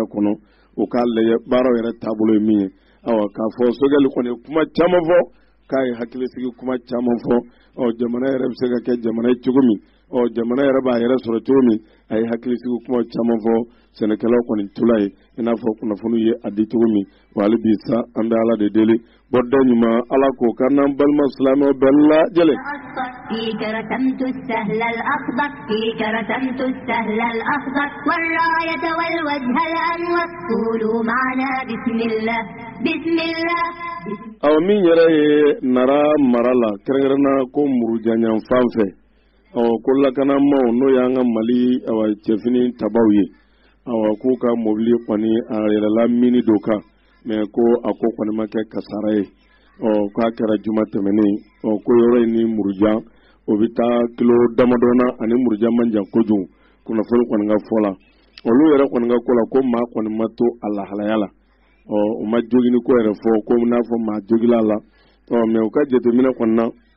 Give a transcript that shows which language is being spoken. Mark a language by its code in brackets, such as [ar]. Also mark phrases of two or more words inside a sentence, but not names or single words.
[bm] kɔnɔ u k'a lajɛ baaraw yɛrɛ taabolo ye min ye k'a fɔ Sogɛl kɔni kuma caman fɔ k'a ye hakilisigi kuma caman fɔ jamana yɛrɛ bɛ se ka kɛ jamana ye cogo min jamana yɛrɛ b'a yɛrɛ sɔrɔ cogo min a ye hakilisigi kuma caman fɔ sɛnɛkɛlaw kɔni tula ye i n'a fɔ kunnafoni ye a di cogo min wa hali bi sa an bɛ Ala de deli bɔda ɲuman Ala k'o k'an n'an balima silamɛw bɛɛ lajɛlen. [ar] فيك رسمت السهل الأخضر فيك رسمت السهل الأخضر والراية والوجه الأنور قولوا معنا بسم الله بسم الله. [bm] min yɛrɛ ye nara mara la kɛrɛnkɛrɛnna ko murujanyan fan fɛ ko lakanamaw n'o y'an ka Mali cɛfini tabaw ye k'u ka mobili kɔni a yɛrɛla mini dɔ kan mais ko a ko kɔni ma kɛ kasara ye k'a kɛra juma tɛmɛnen ko yɔrɔ in ni murujan o bɛ taa kilo damadɔna ani murujan man jan kojugu kunnafoni kɔni ka fɔ la olu yɛrɛ kɔni ka ko la ko maa kɔni ma to a lahalaya la o ma jogini ko yɛrɛ fɔ ko n'a fɔ maa jogila la mais u ka jateminɛ kɔni na